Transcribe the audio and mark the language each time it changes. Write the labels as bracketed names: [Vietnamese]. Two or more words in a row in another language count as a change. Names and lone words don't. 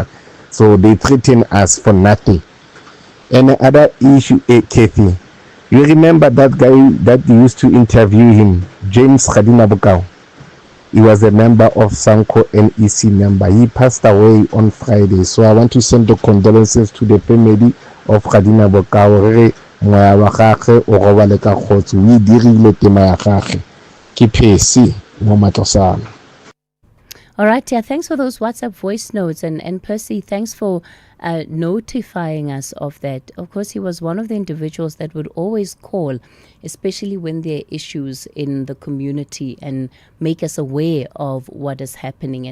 [English] So they threaten us for nothing. And another issue, Kathy, you remember that guy that used to interview him, James Khadina Bokau? He was a member of Sanko NEC member. He passed away on Friday. So I want to send the condolences to the family of Khadina Bokau. [Tswana] Moya wa gagwe o robale ka khotso, o dirile tema ya gagwe ke phesi mo Matlosana. [English] All right, yeah, thanks for those WhatsApp voice notes. And Percy, thanks for notifying us of that. Of course, he was one of the individuals that would always call, especially when there are issues in the community, and make us aware of what is happening.